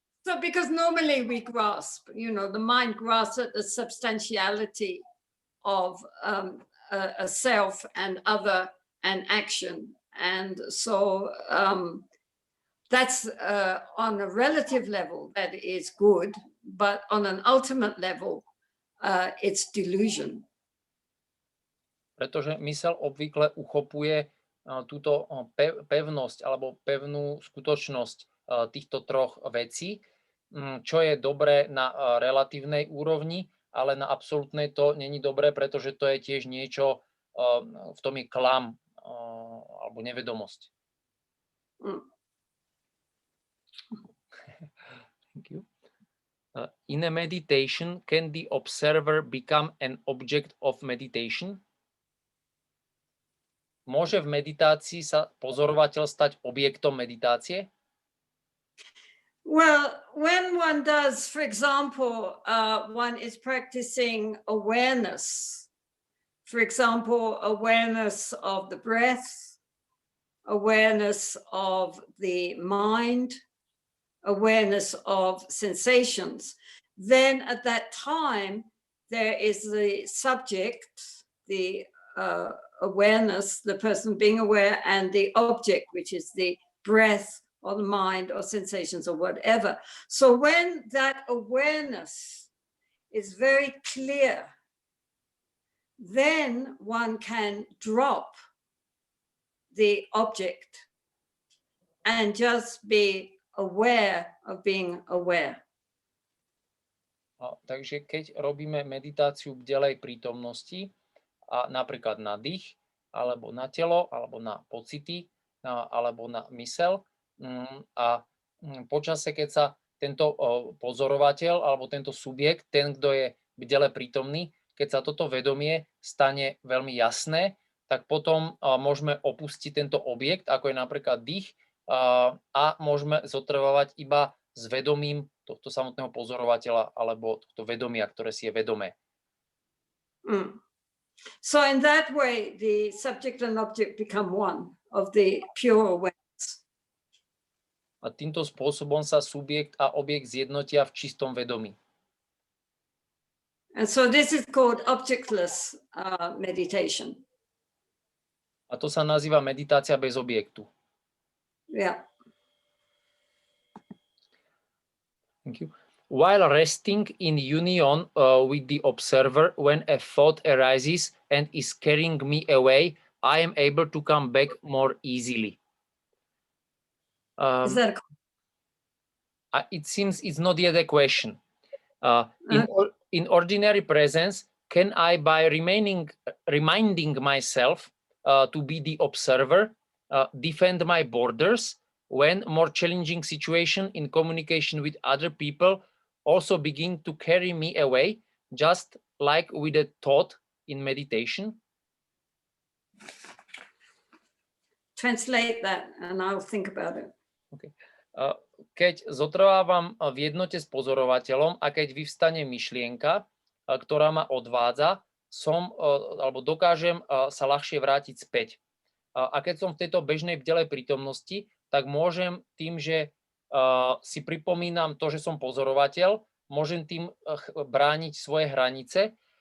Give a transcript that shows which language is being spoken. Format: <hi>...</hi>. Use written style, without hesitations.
<en>So because normally we grasp, you know, the mind grasps at the substantiality of a self and other and action. And so that's on a relative level, that is good, but on an ultimate level, it's delusion.</en> <sk>Pretože myseľ obvykle uchopuje túto pevnosť alebo pevnú skutočnosť týchto troch vecí, čo je dobré na relatívnej úrovni, ale na absolútnej to není dobré, pretože to je tiež niečo, v tom je klam alebo nevedomosť.</sk> <en>Thank you. In a meditation, can the observer become an object of meditation?</en> <sk>Môže v meditácii sa pozorovateľ stať objektom meditácie?</sk> <en>Well, when one does, for example, one is practicing awareness. For example, awareness of the breath, awareness of the mind, awareness of sensations. Then at that time, there is the subject, the awareness, the person being aware, and the object, which is the breath or the mind or sensations or whatever. So when that awareness is very clear, then one can drop the object and just be aware of being aware.</en> <sk>Takže keď robíme meditáciu bdelej prítomnosti, a napríklad na dých, alebo na telo, alebo na pocity, alebo na myseľ, a počase, keď sa tento pozorovateľ alebo tento subjekt, ten, kto je bdele prítomný, keď sa toto vedomie stane veľmi jasné, tak potom môžeme opustiť tento objekt, ako je napríklad dých, a môžeme zotrvávať iba s vedomím tohto samotného pozorovateľa alebo tohto vedomia, ktoré si je vedomé.</sk> <en>So in that way, the subject and object become one of the pure awareness.</en> <sk>A týmto spôsobom sa subjekt a objekt zjednotia v čistom vedomí.</sk> <en>And so this is called objectless meditation.</en> <sk>A to sa nazýva meditácia bez objektu.</sk> <en>Yeah. Thank you. while resting in union with the observer, when a thought arises and is carrying me away, I am able to come back more easily. Is that It seems it's not yet a question. a, In ordinary presence, can I, by reminding myself to be the observer, defend my borders when more challenging situation in communication with other people also begin to carry me away, just like with a thought in meditation? translate that and I'll think about it. Okay.</en> <sk>Keď zotrvávam v jednote s pozorovateľom a keď vyvstane myšlienka, ktorá ma odvádza, alebo dokážem sa ľahšie vrátiť späť. A keď som v tejto bežnej bdelej prítomnosti, tak môžem tým, že si pripomínam to, že som pozorovateľ, môžem tým brániť svoje hranice.</sk>